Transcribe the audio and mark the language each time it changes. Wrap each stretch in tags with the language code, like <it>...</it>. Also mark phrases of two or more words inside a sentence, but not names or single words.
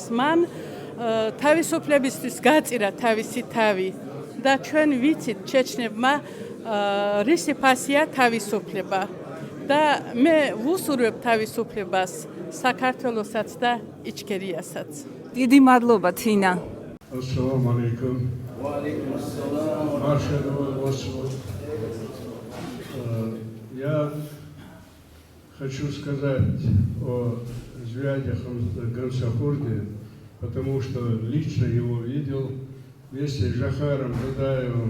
<ka>მან თავისუფლებისთვის გაწირა თავისი თავი და ჩვენ ვიცით ჩეჩნებმა რისი ფასია თავისუფლება. და მე ვუსურვებ თავისუფლებას საქართველოსაც და იჩქერიასაც. დიდი მადლობა თინა.</ka> <ru>Ассаламу алейкум. Я хочу сказать о Звяде Гамсахурде, потому что лично его видел вместе с Жохаром Дудаевым.</ru>